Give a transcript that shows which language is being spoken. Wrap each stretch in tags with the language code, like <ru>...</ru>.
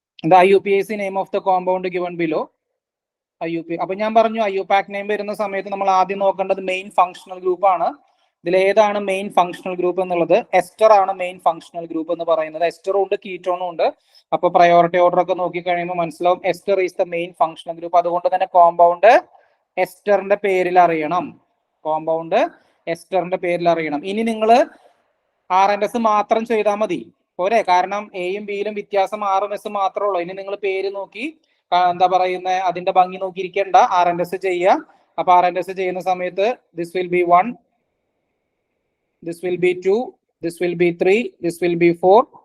<en>The IUPAC name of the compound given below. IUP.</en> <ml>അപ്പൊ ഞാൻ പറഞ്ഞു IUPAC നെയിം വരുന്ന സമയത്ത് നമ്മൾ ആദ്യം നോക്കേണ്ടത് മെയിൻ ഫങ്ഷണൽ ഗ്രൂപ്പ് ആണ്. ഇതിൽ ഏതാണ് മെയിൻ ഫങ്ഷണൽ ഗ്രൂപ്പ് എന്നുള്ളത്? എസ്റ്റർ ആണ് മെയിൻ ഫങ്ഷണൽ ഗ്രൂപ്പ് എന്ന് പറയുന്നത്. എസ്റ്ററും ഉണ്ട് കീറ്റോണും ഉണ്ട്. അപ്പൊ പ്രയോറിറ്റി ഓർഡർ ഒക്കെ നോക്കി കഴിയുമ്പോൾ മനസ്സിലാവും</ml> <en>Ester is the main functional group.</en> <ml>അതുകൊണ്ട് തന്നെ കോമ്പൗണ്ട് എസ്റ്ററിന്റെ പേരിൽ അറിയണം. കോമ്പൗണ്ട് എസ്റ്ററിന്റെ പേരിൽ അറിയണം. ഇനി നിങ്ങൾ RNS മാത്രം ചെയ്താൽ മതി പോരെ, കാരണം എയും ബിയിലും വ്യത്യാസം RNS മാത്രമേ ഉള്ളൂ. ഇനി നിങ്ങൾ പേര് നോക്കി എന്താ പറയുന്നത്, അതിന്റെ ഭംഗി നോക്കിയിരിക്കേണ്ട, RNS ചെയ്യുക. അപ്പൊ RNS ചെയ്യുന്ന സമയത്ത്</ml> <en>This will be 1, this will be 2, this will be 3, this will be 4.</en>